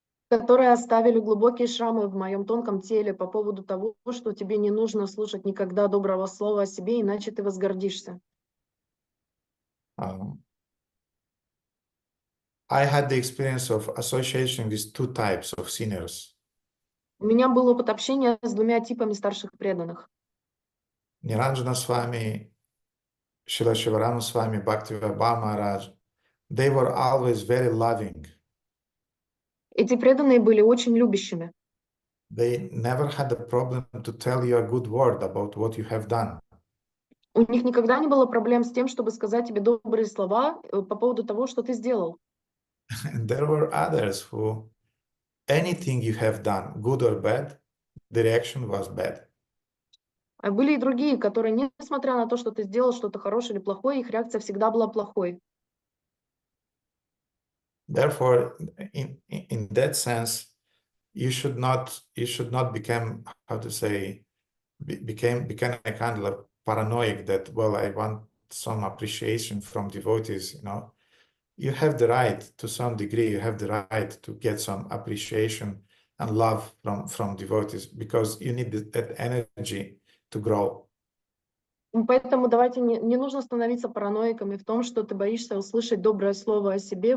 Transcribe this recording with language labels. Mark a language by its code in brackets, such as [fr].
[ru] Которые оставили глубокие шрамы в моем тонком теле по поводу того, что тебе не нужно слушать никогда доброго слова о себе, иначе ты возгордишься. [en] I had the experience of association with two types of seniors. [ru] У меня был опыт общения с двумя типами старших преданных. [en] Niranjana Swami, Srila Shivarama Swami, Bhakti-Vibha Maharaj, they were always very loving. [ru] Эти преданные были очень любящими. [en] They never had a problem to tell you a good word about what you have done. [ru] У них никогда не было проблем с тем, чтобы сказать тебе добрые слова по поводу того, что ты сделал. [en] And there were others who, anything you have done, good or bad, the reaction was bad. [ru] А были и другие, которые, несмотря на то, что ты сделал что-то хорошее или плохое, их реакция всегда была плохой. [en] Therefore, in that sense, you should not become, how to say, become a kind of paranoid that, well, I want some appreciation from devotees, You have the right, to some degree, you have the right to get some appreciation and love from devotees, because you need that energy to grow. [ru] Поэтому давайте не нужно становиться параноиками в том, что ты боишься услышать доброе слово о себе.